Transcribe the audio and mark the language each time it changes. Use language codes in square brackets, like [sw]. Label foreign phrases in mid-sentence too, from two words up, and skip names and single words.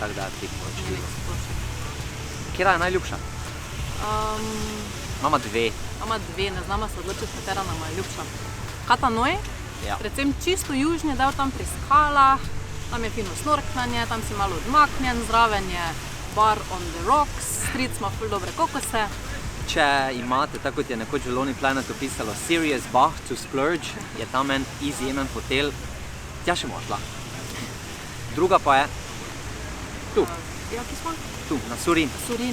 [sl] Tako da je priporočljivo. Kjera je najljubša? Imamo dve. Imamo dve, ne znamo se odločiti, katera nama je ljubša. Kata Noi, predvsem čisto južni del tam pri skalah, tam je fino snorkljanje, tam si malo odmaknjen, zraven je [en] bar on the rocks, [sl] stric ima ful dobre kokose. Če imate, tako kot je nekoč v Lonely Planet opisalo, [en] Serious Bah to Splurge, [sl] je tam en izjemen hotel, tja še bomo šla. Druga pa je tu. Ja, kje smo? Tu, na Surin. Surin.